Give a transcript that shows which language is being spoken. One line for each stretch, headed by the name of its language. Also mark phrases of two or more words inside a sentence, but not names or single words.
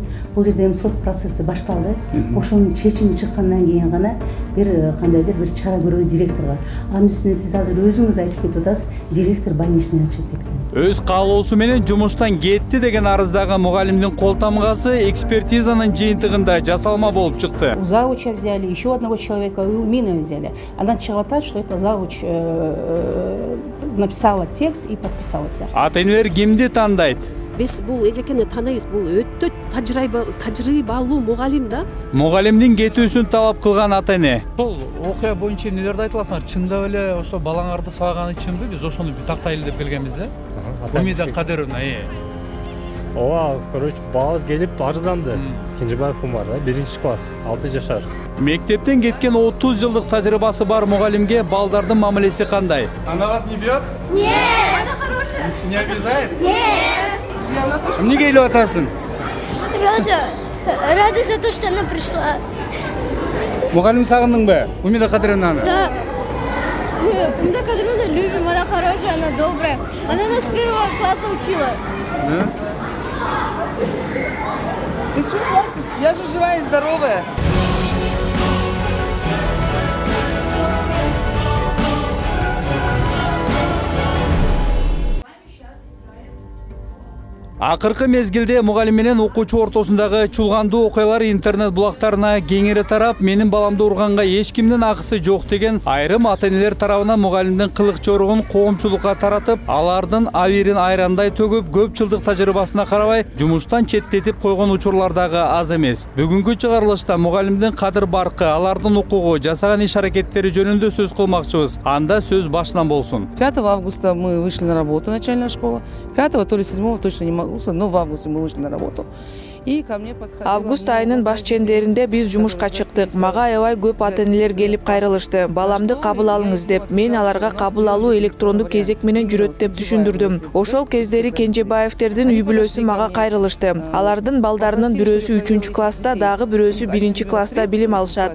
Kyrgyz: Бул жерде эми сот процесси башталды. Ошонун чечими чыккандан кийин гана бир кандайдыр бир чара көрөбүз директорго. Анын үстүнө сиз азыр өзүңүз айтып кетип атасыз, директор больничный чыгып кеткен. Өз каалоосу менен жумуштан кетти деген арыздагы мугалимдин кол тамгасы экспертизанын жыйынтыгында жасалма болуп чыкты.
Russian: У завуча взяли, еще одного человека у меня взяли. Она
Kyrgyz: чыгып атат,
Russian: что это завуч написала текст и подписалась.
Kyrgyz: Ата-энелер кимди тандайт? Биз бул эжекени тааныйбыз, бул өтө тажрыйбалуу мугалим да. Мугалимдин кетүүсүн талап кылган ата-эне. Бул окуя боюнча эмнелерди айта аласыңар? Чындап эле ошо балаңарды сабаганы үчүнбү биз ошону тактайлы деп келгенбиз да? Умида Кадыровна, Ооба, короче, балабыз келип арызданды. Кенжебаев Умар, 1-класс, 6 жашар. Мектептен кеткен 30 жылдык тажрыйбасы бар мугалимге балдардын мамилеси кандай?
Russian: Она вас не бьет? Нет! Она хорошая. Не обижает? Нет!
Kyrgyz: Эмнеге келип атасың?
Russian: Рада за то, что она пришла.
Kyrgyz: Мугалим сагындыңбы? Умида Кадыровнаны?
Russian: Да. Умида Кадыровна любим, она хорошая, она добрая. Она нас с 1-го класса учила. Да? Ты что плачешь? Я же живая и здоровая.
Kyrgyz: Акыркы мезгилде мугалим менен окуучу ортосундагы чулгандуу окуялар интернет булактарына кеңири тарап, менин баламды урганга эч кимдин акысы жок деген айрым ата-энелер тарабынан мугалимдин кылык чорugун коомчулукка таратып, алардын абийирин айрандай төгүп, көп жылдык тажрыйбасына карабай, жумуштан четтетип койгон учурлар дагы аз эмес. Бүгүнкү чыгарылышта мугалимдин кадыр баркы, алардын укугу, жасаган иш-аракеттери жөнүндө сөз кылмакчыбыз. Анда сөз башынан болсун.
Russian: 5 августа мы вышли на работу, начальная школа. 5-го, то ли 7-го, точно не могу. Но в августе мы вышли на работу.
Kyrgyz: Август айынын баш чендеринде биз жумушка чыктык. Мага аябай көп ата-энелер келип кайрылышты. Баламды кабыл алыңыз деп. Мен аларга кабыл алуу электрондук кезек менен жүрөт деп түшүндүрдүм. Ошол кездери Кенжебаевтердин үй бүлөсү мага кайрылышты. Алардын балдарынын бирөөсү 3-класста, дагы бирөөсү 1-класста билим алышат.